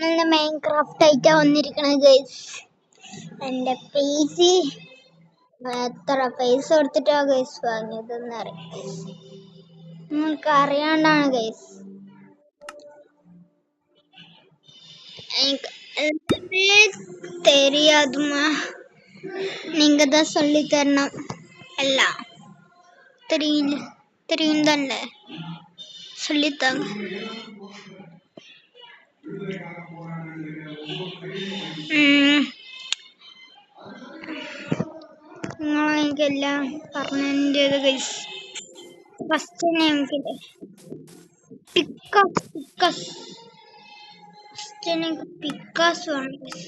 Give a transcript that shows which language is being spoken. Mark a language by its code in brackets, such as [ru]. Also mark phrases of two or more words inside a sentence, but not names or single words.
[ml] മൈൻക്രാഫ്റ്റ് ആയിട്ടാ വന്നിരിക്കണത് ഗൈസ്. എന്റെ പേജ് എത്ര പൈസ കൊടുത്തിട്ടാ ഗൈസ് വാങ്ങിയതെന്ന് അറിയാം. നിങ്ങൾക്ക് അറിയാണ്ടാണ് ഗൈസ്. [ta] எனக்கு தெரியாதுமா, நீங்க தான் சொல்லி தரணும். எல்லாம் தெரியும் தானே, சொல்லித்தாங்க. [ml] നിങ്ങളെനിക്കെല്ലാം പറഞ്ഞു ചെയ്ത് ഗൈസ്. ഫസ്റ്റ് ഞങ്ങൾക്കില്ലേ പിക്കാസ് വേണം ഗൈസ്.